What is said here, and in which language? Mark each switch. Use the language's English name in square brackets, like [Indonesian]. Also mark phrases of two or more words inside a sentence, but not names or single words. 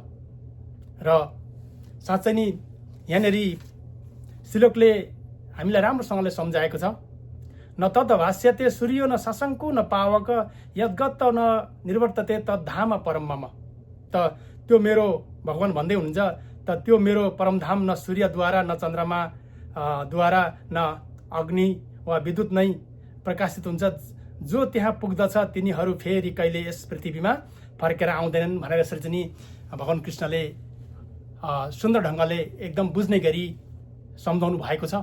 [Nepali] र साँच्चै नै यहाँनिर श्लोकले हामीलाई राम्रोसँगले सम्झाएको छ। [Sanskrit] न तद भाष्यते सूर्यो न शशङ्को न पावक यद्गत न निर्वर्तते तद्धाम परम मम। [Nepali] त त्यो मेरो भगवान भन्दै हुनुहुन्छ, त त्यो मेरो परमधाम न सूर्यद्वारा न चन्द्रमा द्वारा न अग्नि वा विद्युत नै प्रकाशित हुन्छ। जो त्यहाँ पुग्दछ तिनीहरू फेरि कहिले यस पृथ्वीमा फर्केर आउँदैनन् भनेर यसरी चाहिँ भगवान कृष्णले सुन्दर ढङ्गले एकदम बुझ्ने गरी सम्झाउनु भएको छ।